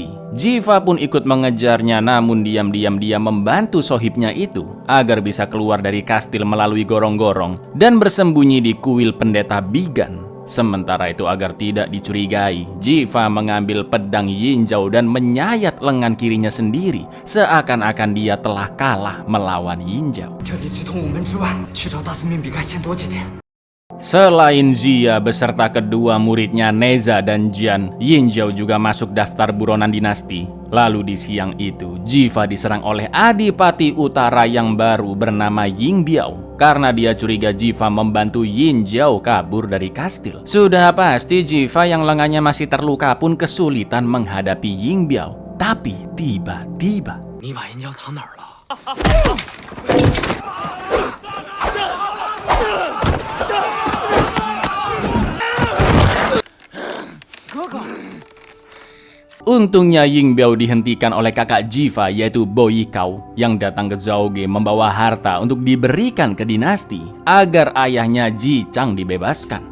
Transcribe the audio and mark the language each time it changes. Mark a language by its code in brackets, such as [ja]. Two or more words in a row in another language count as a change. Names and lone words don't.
[id] Jiva pun ikut mengejarnya, namun diam-diam dia membantu sohibnya itu agar bisa keluar dari kastil melalui gorong-gorong dan bersembunyi di kuil pendeta Bigan. Sementara itu agar tidak dicurigai, Jiva mengambil pedang Yin Zhao dan menyayat lengan kirinya sendiri, seakan-akan dia telah kalah melawan Yin Zhao. [zh] 这里直通午门之外，去找大四面比干先躲几天。 [id] Selain Zia beserta kedua muridnya Neza dan Jian, Yin Zhao juga masuk daftar buronan dinasti. Lalu di siang itu, Jiva diserang oleh Adipati Utara yang baru bernama Ying Biao karena dia curiga Jiva membantu Yin Zhao kabur dari kastil. Sudah pasti Jiva yang lengannya masih terluka pun kesulitan menghadapi Ying Biao. Tapi tiba-tiba [zh] 你把银胶藏哪儿了？ [id] untungnya Ying Biao dihentikan oleh kakak Jiva yaitu Bo Yikao yang datang ke Zhaoge membawa harta untuk diberikan ke dinasti agar ayahnya Ji Chang dibebaskan.